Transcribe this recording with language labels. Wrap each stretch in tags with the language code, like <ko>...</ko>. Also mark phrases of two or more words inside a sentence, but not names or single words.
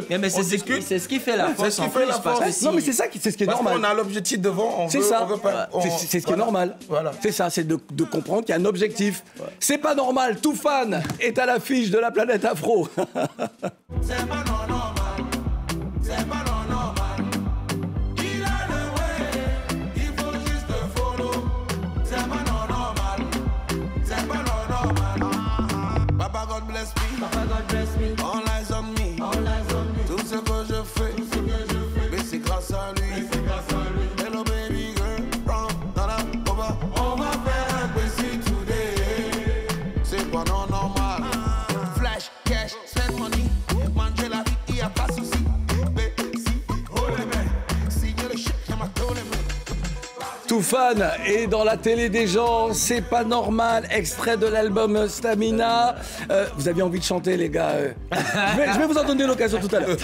<fr>Mais c'est ce qui fait la force. Non, mais c'est ça, c'est ce qui est normal. Parce qu'on a l'objectif devant, c'est ce qui est normal. Voilà. C'est ça, c'est de comprendre qu'il y a un objectif. Ouais. C'est pas normal. Toufan est à l'affiche de la planète Afro. C'est pas normal. C'est pas normal.</fr> <en>Papa God bless me. All eyes on me. All eyes on me.</en> <fr>Tout ce que je fais, mais c'est grâce à lui.</fr> <en>Hello baby girl, from Nana, Boba.</en> <fr>On va faire un petit today. C'est pas normal. Flash,</fr> <en>cash, spend money.</en> <fr>Manger la vie, y a pas de souci. Toufan est dans la télé des gens, c'est pas normal, extrait de l'album Stamina. Vous aviez envie de chanter, les gars je vais vous en donner l'occasion tout à l'heure.</fr>